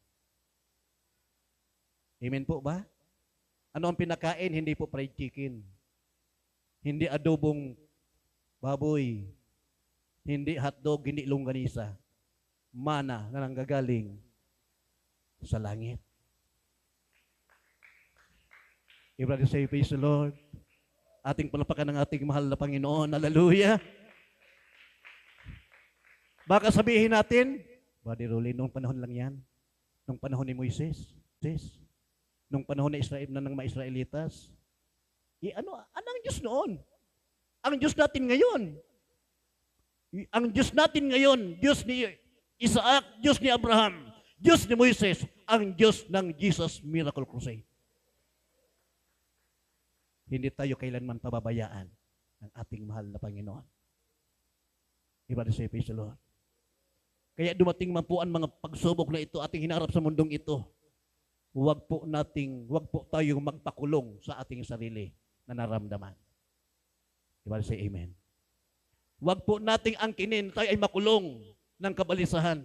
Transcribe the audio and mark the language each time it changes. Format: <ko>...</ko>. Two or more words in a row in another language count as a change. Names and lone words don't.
<tl>Amen po ba? Ano ang pinakain? Hindi po</tl> <en>fried chicken.</en> <tl>Hindi adobong baboy. Hindi hotdog, hindi longganisa. Mana na nanggagaling sa langit.</tl> <en>Everybody say, praise the Lord.</en> <tl>Ating palapakan ng ating mahal na Panginoon.</tl> <en>Hallelujah.</en> <tl>Baka sabihin natin, Brother Rolly, nung panahon lang yan. Nung panahon ni Moises. Nung panahon ni Israel na ng mga Israelitas. Ano ang Diyos noon? Ang Diyos natin ngayon. Ang Diyos natin ngayon, Diyos ni Isaac, Diyos ni Abraham, Diyos ni Moises, ang Diyos ng Jesus Miracle Crusade. Hindi tayo kailanman pababayaan ng ating mahal na Panginoon. Iba na</tl> <en>say, praise the Lord.</en> <tl>Kaya dumating man po ang mga pagsubok na ito ating hinarap sa mundong ito, huwag po tayong magpakulong sa ating sarili na naramdaman. Iba na</tl> <en>say, amen.</en> <tl>Huwag po nating angkinin tayo ay makulong ng kabalisahan.</tl>